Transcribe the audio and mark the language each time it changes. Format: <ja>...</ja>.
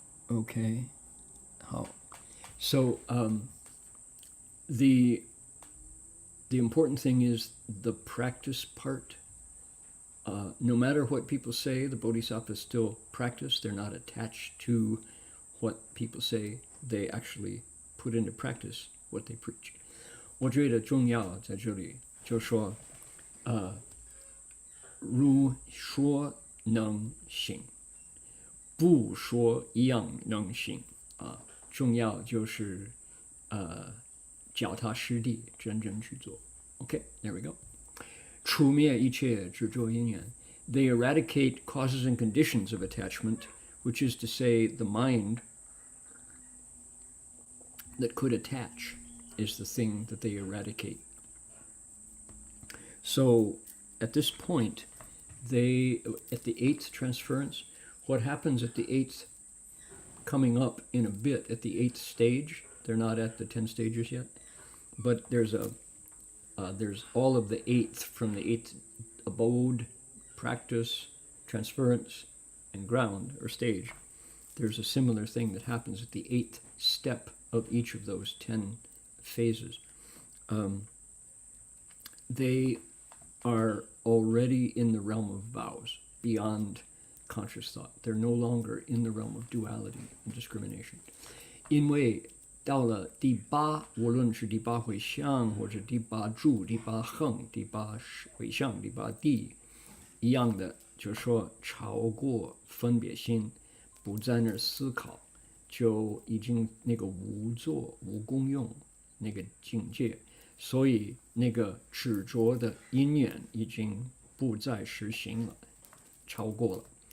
<en>Okay, how? So the important thing is the practice part. No matter what people say, the bodhisattvas still practice. They're not attached to what people say. They actually put into practice what they preach.</en> <zh>我觉得重要在这里就说，如说能行，不说一样能行啊。重要就是脚踏实地，真正去做。</zh> <en>Okay, there we go.</en> <zh>除灭一切执着因缘</zh> <en>They eradicate causes and conditions of attachment, which is to say, the mind that could attach is the thing that they eradicate. So at this point, at the eighth transference, what happens at the eighth, coming up in a bit, at the eighth stage, they're not at the 10 stages yet, but there's all of the eighth, from the eighth abode, practice, transference, and ground, or stage. There's a similar thing that happens at the eighth step of each of those 10 phases. They are already in the realm of vows, beyond conscious thought. They're no longer in the realm of duality and discrimination.</en> <zh>因为到了第八，无论是第八回向，或者第八住、第八横、第八回向、第八地，一样的，就是说超过分别心，不在那儿思考，就已经那个无作、无功用那个境界，所以那个执着的因缘已经不再实行了，超过了。</zh>